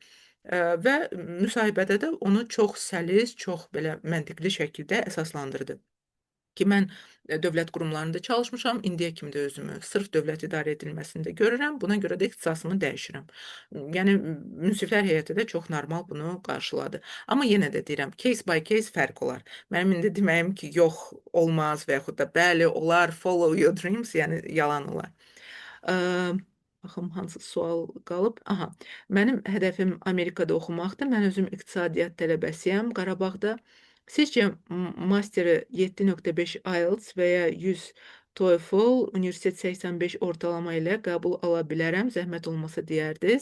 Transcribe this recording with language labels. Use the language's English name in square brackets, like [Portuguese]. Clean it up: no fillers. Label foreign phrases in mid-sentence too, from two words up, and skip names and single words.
[Azerbaijani] Və müsahibədə də onu çox səlis, çox belə məntiqli şəkildə əsaslandırdı ki, mən dövlət qurumlarında çalışmışam, indiyə kimi də özümü sırf dövlət idarə edilməsində görürəm, buna görə də ixtisasımı dəyişirəm. Yəni münsiflər heyəti də çox normal bunu qarşıladı. Amma yenə də deyirəm, [English] case by case [Azerbaijani] fərq olar. Mənim indi deməyim ki, yox, olmaz və yaxud da bəli, olar, [English] follow your dreams, [Azerbaijani] yəni yalan olar. Baxım hansı sual qalıb. Aha, mənim hədəfim Amerikada oxumaqdır. Mən özüm iqtisadiyyat tələbəsiyəm Qarabağda. Sizcə masteri 7.5 IELTS və ya 100 TOEFL, universitet 85 ortalama ilə qəbul ala bilərəm, zəhmət olmasa deyərdiniz.